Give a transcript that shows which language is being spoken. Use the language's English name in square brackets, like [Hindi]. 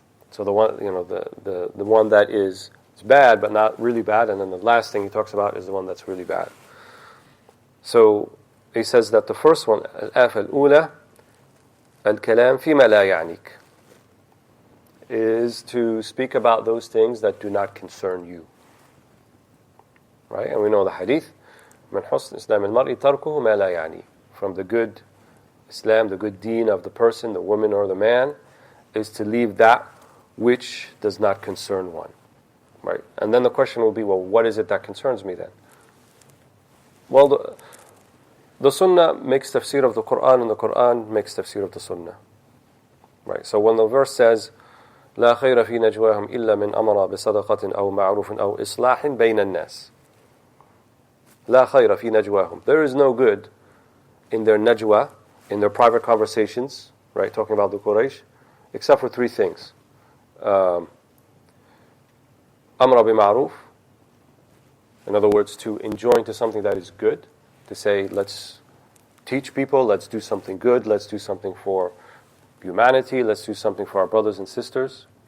[English] So the one, the one that is bad but not really bad, and then the last thing he talks about is the one that's really bad. So he says that the first one, [Arabic] al-afah al-ula, al-kalam fima la ya'nik, [English] is to speak about those things that do not concern you. Right? And we know the hadith, [Arabic] من حسن إسلام المرء تركه ما لا يعني. [English] From the good Islam, the good deen of the person, the woman or the man, is to leave that which does not concern one. right? And then the question will be, well, what is it that concerns me then? Well, the Sunnah makes tafsir of the Quran, and the Quran makes tafsir of the Sunnah, right? So when the verse says, [Arabic] لا خير في نجواهم إلا من أمر بصدقة أو معروف أو إصلاح بين الناس. لا خير في نجواهم. [English] There is no good in their najwa, in their private conversations, right, talking about the Quraysh, except for three things. [Arabic] أمر بمعروف, [English] in other words, to enjoin to something that is good, to say, let's teach people, let's do something good, let's do something for humanity, let's do something for our brothers and sisters.